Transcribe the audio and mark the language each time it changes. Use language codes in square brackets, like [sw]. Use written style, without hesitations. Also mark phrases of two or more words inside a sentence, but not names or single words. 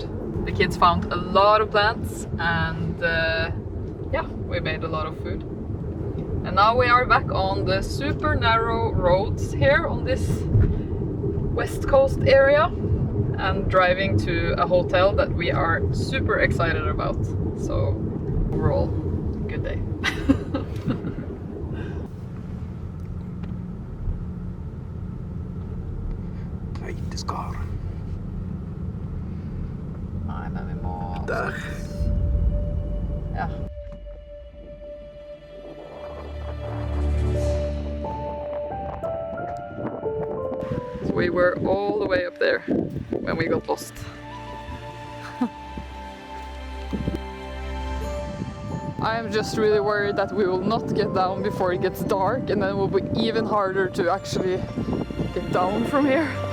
[en] The kids found a lot of plants, and yeah, we made a lot of food. And now we are back on the super narrow roads here on this west coast area, and driving to a hotel that we are super excited about. So overall, good day. [no] Skar. Nei, men vi må... Der. Ja. [en] So we were all the way up there when we got lost. I'm just really worried that we will not get down before it gets dark, and then it will be even harder to actually get down from here.